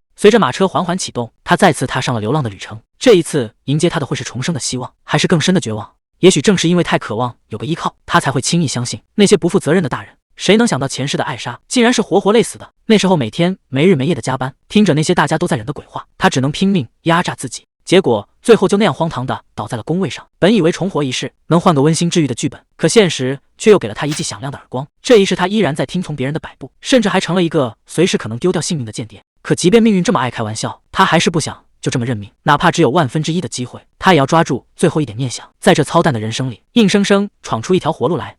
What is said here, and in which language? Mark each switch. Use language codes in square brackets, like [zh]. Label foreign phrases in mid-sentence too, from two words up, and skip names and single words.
[zh] 隨着馬車緩緩啟動，他再次踏上了流浪的旅程。這一次迎接他的會是重生的希望，還是更深的絕望？也許正是因為太渴望有個依靠，他才會輕易相信那些不負責任的大人。誰能想到前世的艾莎竟然是活活累死的？那時候每天沒日沒夜的加班，聽着那些大家都在忍的鬼話，他只能拼命壓榨自己，結果最後就那樣荒唐的倒在了工位上。本以為重活一世能換個溫馨治癒的劇本，可現實卻又給了他一記響亮的耳光。這一世他依然在聽從別人的擺布，甚至還成了一個隨時可能丟掉性命的間諜。可即便命運這麼愛開玩笑，他還是不想就這麼認命，哪怕只有1/1000的機會，他也要抓住最後一點念想，在這操蛋的人生裡，硬生生闖出一條活路來。